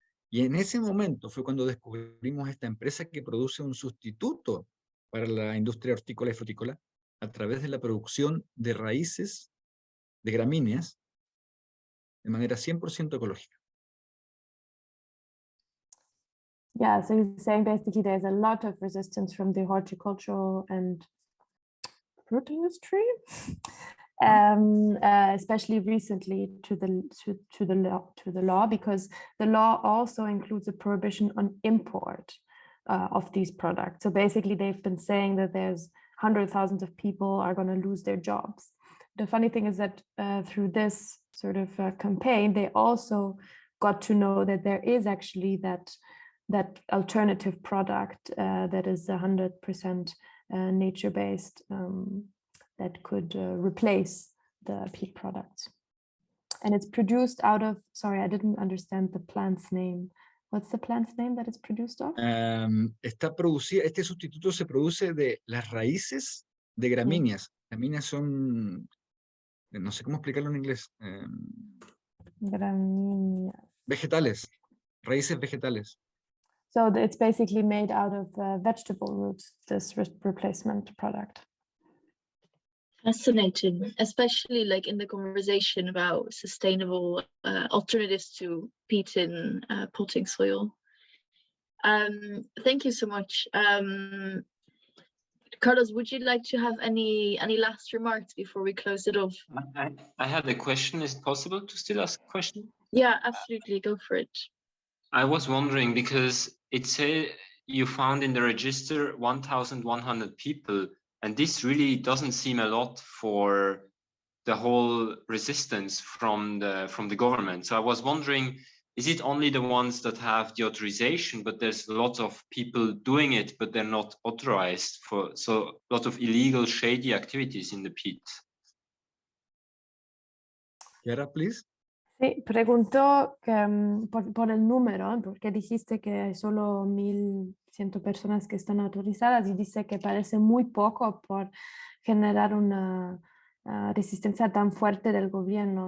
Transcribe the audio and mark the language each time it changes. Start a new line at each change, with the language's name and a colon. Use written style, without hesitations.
Spanish: Y en ese momento fue cuando descubrimos esta empresa que produce un sustituto para la industria hortícola y frutícola a través de la producción de raíces de gramíneas de manera 100% ecológica.
English: Yeah, so you're saying basically there's a lot of resistance from the horticultural and fruit industry, especially recently to the law, because the law also includes a prohibition on import of these products. So basically, they've been saying that there's hundreds of thousands of people are going to lose their jobs. The funny thing is that through this sort of campaign, they also got to know that there is actually that alternative product that is 100% nature-based that could replace the peat products. And it's produced out of, sorry, I didn't understand the plant's name. What's the plant's name that it's produced of?
Spanish: Este sustituto se produce de las raíces de gramíneas. Gramíneas son, no sé cómo explicarlo en inglés. Gramíneas. Vegetales, raíces vegetales.
English: So it's basically made out of vegetable roots, this replacement product. Fascinating, especially like in the conversation about sustainable alternatives to peat in potting soil. Thank you so much. Carlos, would you like to have any last remarks before we close it off? I had a question. Is it possible to still ask a question? Yeah, absolutely. Go for it. I was wondering, because it said you found in the register 1,100 people, and this really doesn't seem a lot for the whole resistance from the government. So I was wondering, is it only the ones that have the authorization, but there's a lot of people doing it, but they're not authorized for, so a lot of illegal, shady activities in the peat? Yara, please.
Spanish: Sí, preguntó que, por el número, porque dijiste que hay solo 1.100 personas que están autorizadas y dice que parece muy poco por generar una resistencia tan fuerte del gobierno.